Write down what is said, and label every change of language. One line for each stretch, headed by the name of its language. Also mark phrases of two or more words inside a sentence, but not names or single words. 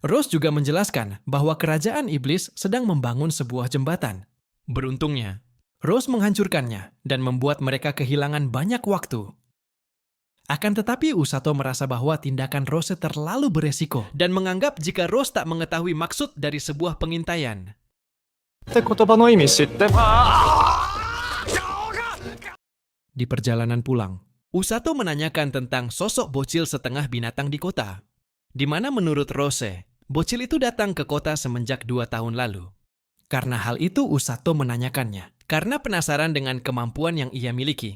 Indonesian: Rose juga menjelaskan bahwa kerajaan iblis sedang membangun sebuah jembatan. Beruntungnya, Rose menghancurkannya dan membuat mereka kehilangan banyak waktu. Akan tetapi Usato merasa bahwa tindakan Rose terlalu beresiko dan menganggap jika Rose tak mengetahui maksud dari sebuah pengintaian.
Japanese: って言葉の意味知って。
Indonesian: Di perjalanan pulang, Usato menanyakan tentang sosok bocil setengah binatang di kota, di mana menurut Rose, bocil itu datang ke kota semenjak 2 tahun lalu. Karena hal itu Usato menanyakannya, karena penasaran dengan kemampuan yang ia miliki.